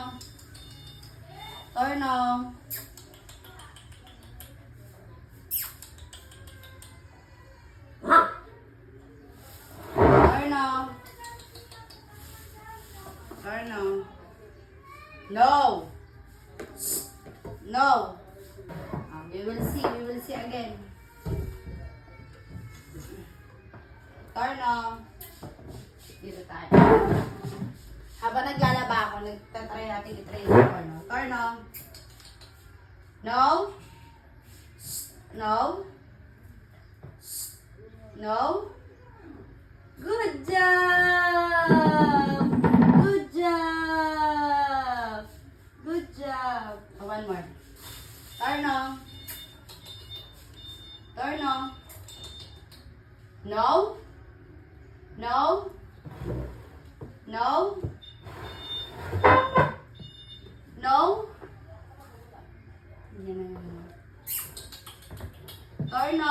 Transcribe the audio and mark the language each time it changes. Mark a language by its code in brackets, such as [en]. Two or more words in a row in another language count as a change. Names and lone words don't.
[tl] Torno. Torno. Torno. No. No. [en] We will see. We will see again. [tl] Torno. Dito tayo. Habang naglalaba ako, nagtatry natin i-try yung Torno. Torno. No. No. No. [en] Good job! Good job! Good job! Oh, one more. [tl] Torno. Torno. No. No. No. No. Torno.